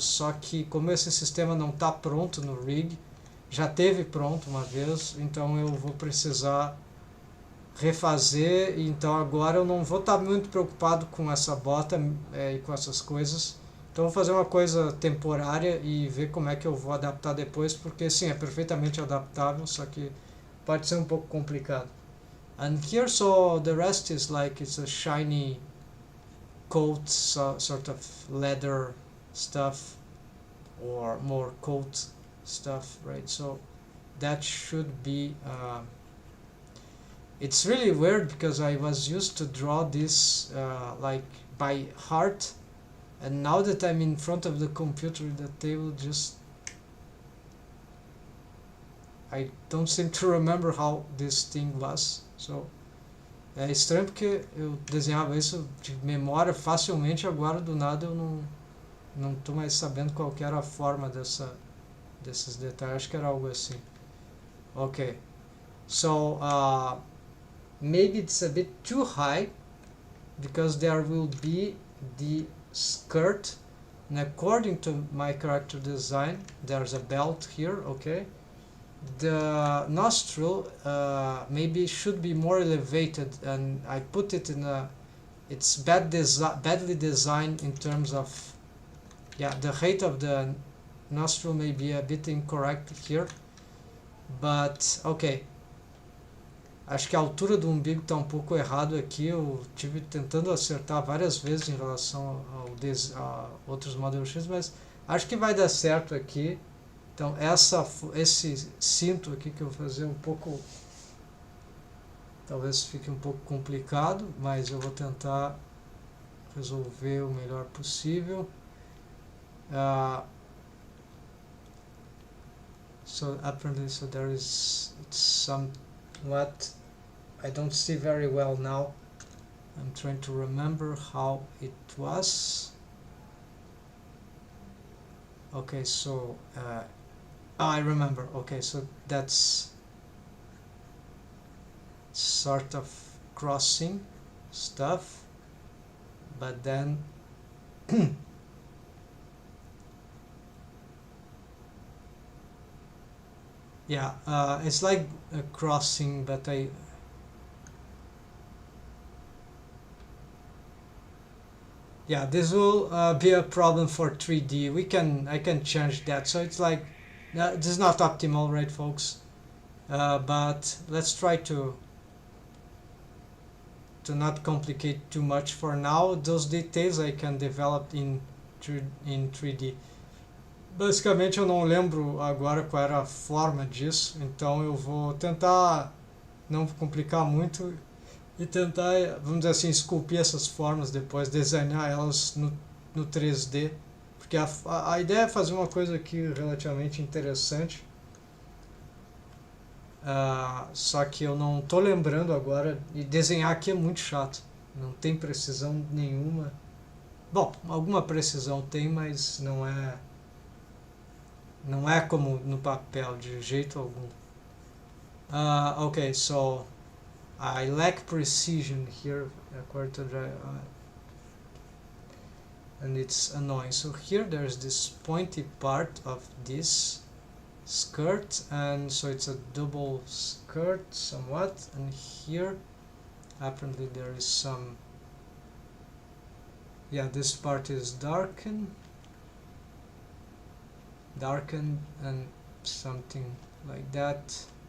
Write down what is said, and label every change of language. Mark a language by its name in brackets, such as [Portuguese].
[Portuguese] Só que como esse sistema não está pronto no rig, já teve pronto uma vez, então eu vou precisar refazer. Então agora eu não vou estar muito preocupado com essa bota e com essas coisas. Então vou fazer uma coisa temporária e ver como é que eu vou adaptar depois, porque sim, é perfeitamente adaptável, só que pode ser um pouco complicado. [English] And here, so the rest is like it's a shiny coat, sort of leather stuff, or more coat stuff, right? So that should be it's really weird because I was used to draw this like by heart, and now that I'm in front of the computer, the table just, I don't seem to remember how this thing was. [Portuguese] So é estranho porque eu desenhava isso de memória facilmente, agora do nada eu não tô mais sabendo qual que era a forma desses detalhes. Acho que era algo assim. [English] Okay, so maybe it's a bit too high because there will be the skirt, and according to my character design there's a belt here. Okay, the nostril maybe should be more elevated, and I put it in a, it's badly designed in terms of, yeah, the height of the nostril may be a bit incorrect here, but okay. [Portuguese] Acho que a altura do umbigo está um pouco errado aqui. Eu tive tentando acertar várias vezes em relação a outros modelos X, mas acho que vai dar certo aqui. Então esse cinto aqui que eu vou fazer um pouco, talvez fique um pouco complicado, mas eu vou tentar resolver o melhor possível. [English] So apparently, so there is somewhat, I don't see very well now. I'm trying to remember how it was. Okay, so I remember. Okay, so that's sort of crossing stuff, but then yeah, it's like a crossing, but yeah, this will be a problem for 3D. I can change that. So it's like, this is not optimal, right, folks? But let's try to not complicate too much for now. Those details I can develop in 3D. [Portuguese] Basicamente eu não lembro agora qual era a forma disso, então eu vou tentar não complicar muito e tentar, vamos dizer assim, esculpir essas formas depois, desenhar elas no 3D, porque a ideia é fazer uma coisa aqui relativamente interessante, só que eu não tô lembrando agora, e desenhar aqui é muito chato, não tem precisão nenhuma. Bom, alguma precisão tem, mas não é como no papel de jeito algum. [English] Okay, so I lack precision here according to the and it's annoying. So here there's this pointy part of this skirt, and so it's a double skirt somewhat, and here apparently there is some, yeah, this part is darkened and something like that.